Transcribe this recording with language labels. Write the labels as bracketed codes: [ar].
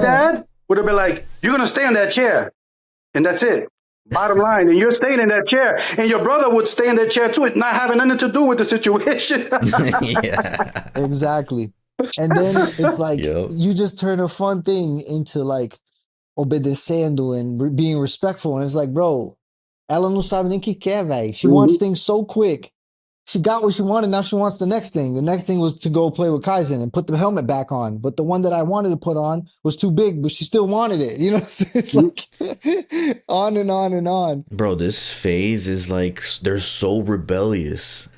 [en] dad would have been like, "You're gonna stay in that chair, and that's it. Bottom line." And you're staying in that chair, and your brother would stay in that chair too, not having nothing to do with the situation. Yeah. Exactly. And then it's like Yep. you just turn a fun thing into like obedecendo and being respectful. And it's like, bro, [pt] ela não sabe nem que quer, velho. [en] She wants things so quick. She got what she wanted. Now she wants the next thing. The next thing was to go play with Kaizen and put the helmet back on. But the one that I wanted to put on was too big, but she still wanted it. You know, it's like on and on and on. Bro, this phase is like they're so rebellious.